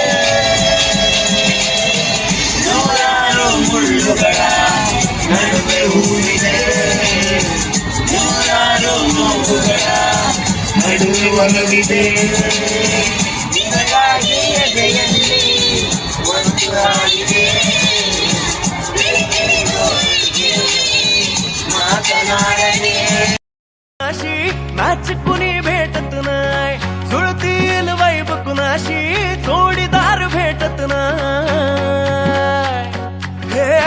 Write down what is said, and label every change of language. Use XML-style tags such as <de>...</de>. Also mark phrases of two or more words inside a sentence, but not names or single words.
<kn>ನೂರಾರು ಮುಳ್ಳುಗಳ ನಡುವೆ ಹೂವಿದೆ, ನೂರಾರು ನೋವುಗಳ ನಡುವೆ ಒಲವಿದೆ, ನಿನಗಾಗಿ ಎದೆಯಲ್ಲಿ ಒಂದು ಹಾಡಿದೆ, मातनाडणे</kn> <mr>अशी मॅच कुणी भेटत नाही, जुळतील वैब कुणाशी जोडीदार भेटत नाही.</mr>